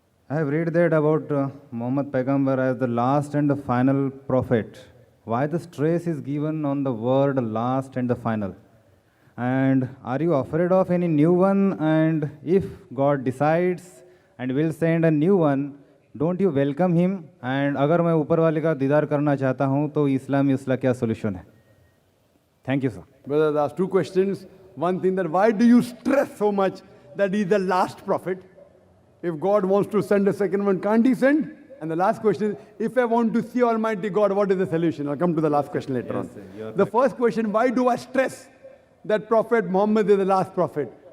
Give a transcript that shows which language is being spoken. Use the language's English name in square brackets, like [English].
[English] I have read that about Muhammad Paigambar as the last and the final prophet. Why the stress is given on the word last and the final? And are you afraid of any new one? And if God decides and will send a new one, don't you welcome him? And [Hindi] अगर मैं ऊपर वाले का दीदार करना चाहता हूँ तो इस्लाम में उसका क्या solution है? [English] Thank you, sir. Brother, there are 2 questions. One thing, that why do you stress so much that he is the last prophet? If God wants to send a second one, can't he send? And the last question is, if I want to see Almighty God, what is the solution? I'll come to the last question later on. Sir, the first question, why do I stress that Prophet Muhammad is the last prophet?